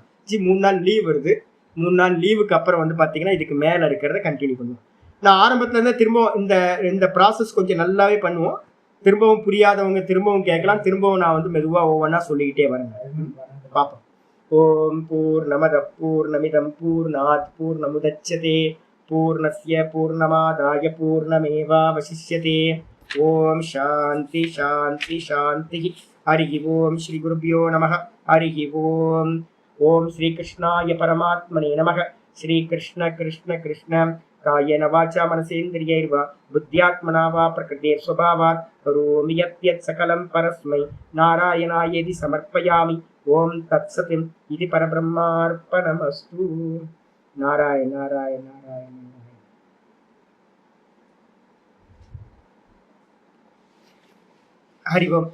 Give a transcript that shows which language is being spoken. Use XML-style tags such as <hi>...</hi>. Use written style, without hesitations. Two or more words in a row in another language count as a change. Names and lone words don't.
<ta>3 நாள் லீவ் வருது. 3 நாள் லீவுக்கு அப்புறம் வந்து பார்த்தீங்கன்னா இதுக்கு மேலே இருக்கிறத கண்டினியூ பண்ணுவோம். நான் ஆரம்பத்துல இருந்து திரும்பவும் இந்த ப்ராசஸ் கொஞ்சம் நல்லாவே பண்ணுவோம். திரும்பவும் புரியாதவங்க திரும்பவும் கேட்கலாம். திரும்பவும் நான் வந்து மெதுவாக ஒவ்வொன்றா சொல்லிக்கிட்டே வரேங்க.</ta> <sa>பார்ப்போம். ॐ पूर्णमदः पूर्णमिदं पूर्णात् पूर्णमुदच्यते पूर्णस्य पूर्णमादाय पूर्णमेवावशिष्यते. ॐ शान्तिः शान्तिः शान्तिः. हरि ॐ श्री गुरुभ्यो नमः। हरि ॐ. ॐ श्री कृष्णाय परमात्मने नमः. श्री कृष्ण कृष्ण कृष्ण कायेन वाचा मनसेन्द्रियैर्वा बुद्ध्यात्मना वा प्रकृतेः स्वभावात् करोमि यद्यत् सकलं परस्मै नारायणायेति समर्पयामि. ॐ तत्सत् इदं परब्रह्मार्पणमस्तु. नारायण नारायण नारायण। हरि ॐ.</sa>